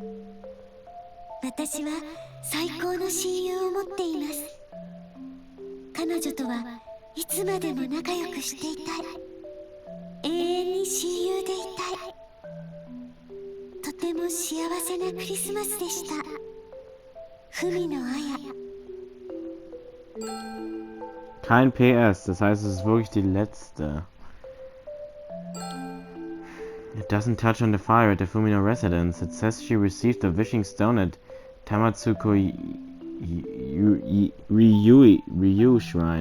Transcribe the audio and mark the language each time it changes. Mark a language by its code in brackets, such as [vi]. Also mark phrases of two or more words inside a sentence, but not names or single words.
[ja] 私は最高の親友を持っています。彼女とはいつまでも仲良くしていたい。永遠に親友でいたい。とても幸せなクリスマスでした。ふみのあや。 [de] Kein PS, das heißt, es ist wirklich die letzte. [en] It doesn't touch on the fire at the Fumino residence. It says she received the wishing stone at Tamatsuko Ryu Shrine.